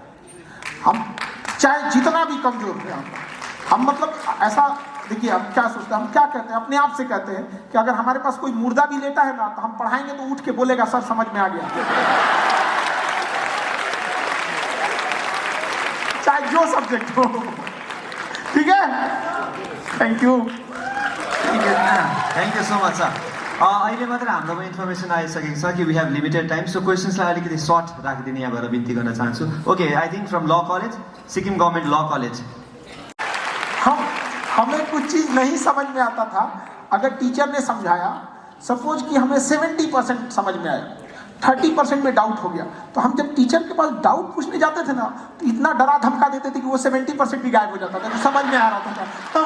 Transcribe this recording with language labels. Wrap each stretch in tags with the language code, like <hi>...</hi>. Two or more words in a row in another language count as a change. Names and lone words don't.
<hi>हम चाहे जितना भी कमजोर हो, हम मतलब ऐसा देखिए, हम क्या सोचते हैं, हम क्या कहते हैं, अपने आप से कहते हैं कि अगर हमारे पास कोई मुर्दा भी लेटा है ना, तो हम पढ़ाएंगे तो उठ के बोलेगा सर समझ में आ गया, चाहे जो सब्जेक्ट हो। ठीक है,</hi> <en>thank you. thank you so much sir.</en> <ne>अहिले मात्र हाम्रोमा इन्फर्मेसन आइसकेको छ कि</ne> <en>we have limited time,</en> <ne>सो क्वेसन्सलाई अलिकति सर्ट राखिदिने यहाँ गएर बिन्ती गर्न चाहन्छु।</ne> <en>OK, I think from Law College, Sikkim Government Law College.</en> <hi>हमें कुछ चीज़ नहीं समझ में आता था, अगर टीचर ने समझाया, सपोज कि हमें 70% समझ में आया, 30% में डाउट हो गया, तो हम जब टीचर के पास डाउट पूछने जाते थे ना, तो इतना डरा धमका देते थे कि वो 70% भी गायब हो जाता था, तो समझ में आ रहा था।</hi>